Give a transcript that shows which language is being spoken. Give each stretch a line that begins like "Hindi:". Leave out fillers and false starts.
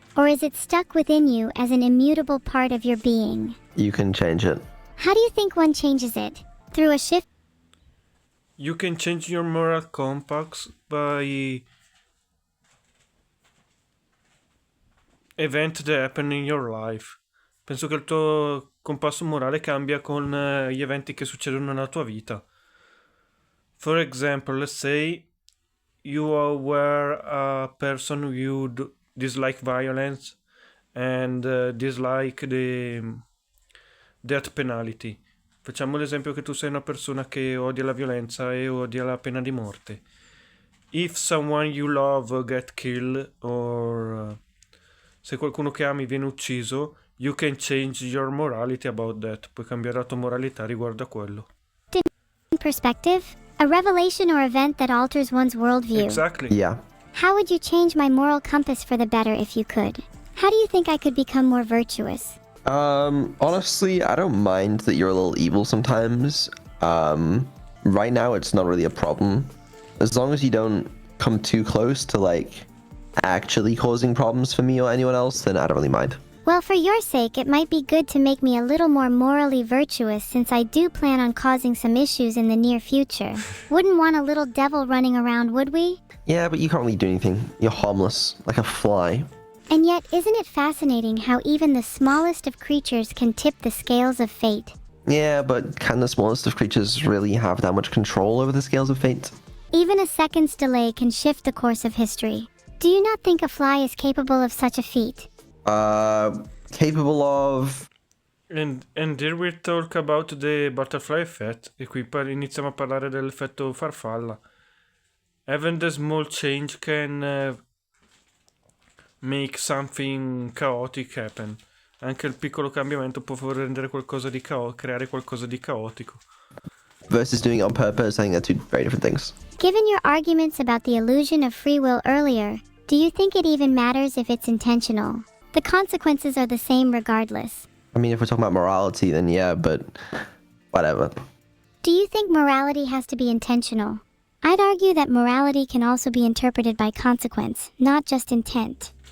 English: Or is it stuck within you as an immutable part of your being? You can change it. How do you think one changes it? Through a shift? You can change your moral compass by event that happen in your life.
Italian: Penso che il tuo compasso morale cambia con gli eventi che succedono nella tua vita.
English: For example, let's say you were a person who dislike violence and dislike the death penalty.
Italian: Facciamo l'esempio che tu sei una persona che odia la violenza e odia la pena di morte.
English: If someone you love get killed or
Italian: se qualcuno che ami viene ucciso,
English: you can change your morality about that.
Italian: Puoi cambiare la tua moralità riguardo a quello.
English: Perspective? A revelation or event that alters one's worldview. Exactly. Yeah. How would you change my moral compass for the better if you could? How do you think I could become more virtuous? Honestly, I don't mind that you're a little evil sometimes. Right now it's not really a problem. As long as you don't come too close to, like, actually causing problems for me or anyone else, then I don't really mind. Well, for your sake, it might be good to make me a little more morally virtuous since I do plan on causing some issues in the near future. Wouldn't want a little devil running around, would we? Yeah, but you can't really do anything. You're harmless, like a fly. And yet, isn't it fascinating how even the smallest of creatures can tip the scales of fate? Yeah, but can the smallest of creatures really have that much control over the scales of fate? Even a second's delay can shift the course of history. Do you not think a fly is capable of such a feat? Capable of... And here we talk about the butterfly effect,
Italian: e qui iniziamo a parlare dell'effetto farfalla.
English: Even the small change can make something chaotic happen.
Italian: Anche il piccolo cambiamento può rendere qualcosa di creare qualcosa di caotico.
English: Versus doing it on purpose, I think they're two very different things. Given your arguments about the illusion of free will earlier, do you think it even matters if it's intentional? The consequences are the same regardless. I mean, if we're talking about morality, then yeah, but whatever. Do you think morality has to be intentional? I'd argue that morality can also be interpreted by consequence, not just intent.